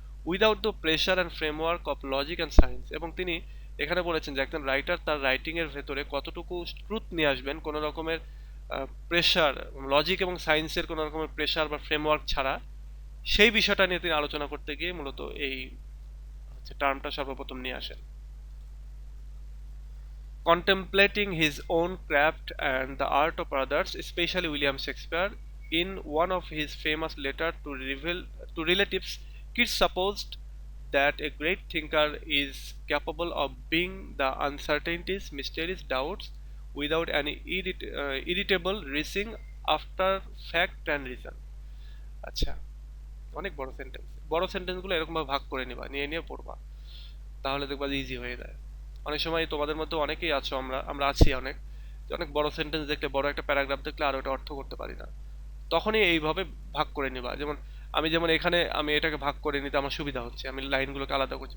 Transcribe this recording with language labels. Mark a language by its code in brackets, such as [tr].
[en] Without the pressure and framework of logic and science. [bn] এবং তিনি এখানে বলেছেন যে একজন রাইটার তার রাইটিং এর ভেতরে কতটুকু ট্রুথ নিয়ে আসবেন কোনো রকমের প্রেশার, লজিক এবং সায়েন্সের কোনো রকমের প্রেশার বা ফ্রেমওয়ার্ক ছাড়া, সেই বিষয়টা নিয়ে তিনি আলোচনা করতে গিয়ে মূলত এই হচ্ছে টার্মটা সর্বপ্রথম নিয়ে আসেন। [en] Contemplating his own craft and the art of others, especially William Shakespeare, in one of his famous letters to relatives, Keats supposed that a great thinker is capable of being the uncertainties, mysterious doubts, without any irritable racing after fact and reason. [bn] আচ্ছা, অনেক বড় sentence. বড় সেন্টেন্সগুলো এরকম ভাবে ভাগ করে নিবা, নিয়ে নিয়ে পড়বা, তাহলে দেখবা যে ইজি হয়ে যায়। অনেক সময় তোমাদের মধ্যে অনেকেই আছো, আমরা আমরা আছি অনেক, যে অনেক বড় সেন্টেন্স দেখলে, বড় একটা প্যারাগ্রাফ দেখলে আর ওটা অর্থ করতে পারি না। তখনই এইভাবে ভাগ করে নিবা। যেমন আমি যেমন এখানে আমি এটাকে ভাগ করে নিতে আমার সুবিধা হচ্ছে, আমি লাইনগুলোকে আলাদা করছি।